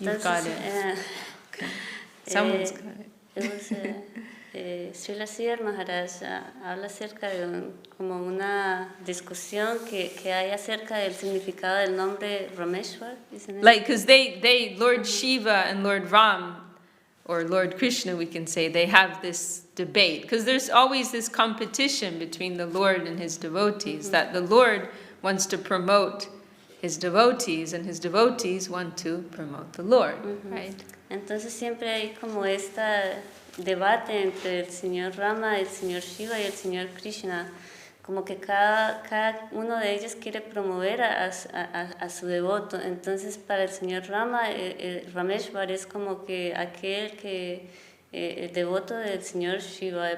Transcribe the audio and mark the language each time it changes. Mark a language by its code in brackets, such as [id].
[en] You've got it. Okay. Someone's got it. [es] Srila Sridhar Maharaj habla acerca de como una discusión que hay acerca del significado del nombre Rameshwar. [en] Like, because they Lord Shiva and Lord Ram, or Lord Krishna, we can say, they have this debate. Because there's always this competition between the Lord and his devotees, that the Lord wants to promote his devotees, and his devotees want to promote the Lord, right? [es] Entonces siempre hay como este debate entre el Señor Rama, el Señor Shiva y el Señor Krishna, como que cada uno de ellos quiere promover a su devoto. Entonces para el Señor Rama, el Rameshwar es como que aquel que, el devoto del Señor Shiva.